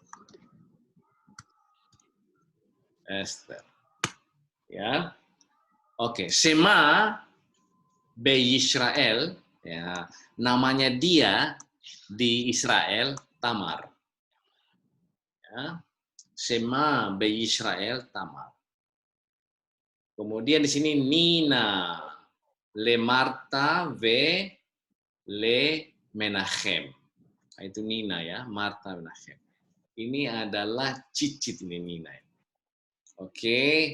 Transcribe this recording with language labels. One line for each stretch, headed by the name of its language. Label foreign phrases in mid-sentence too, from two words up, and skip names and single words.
Indonesian: Esther. Ya. Oke,
Hebrew: שמה בישראל,
Indonesian: ya, namanya dia di Israel Tamar. Ya.
Hebrew: שמה בישראל Tamar.
Indonesian: Kemudian di sini Nina le Marta ve le Menachem. Nah, itu Nina ya, Marta Menachem. Ini adalah cicit ini Nina. Oke.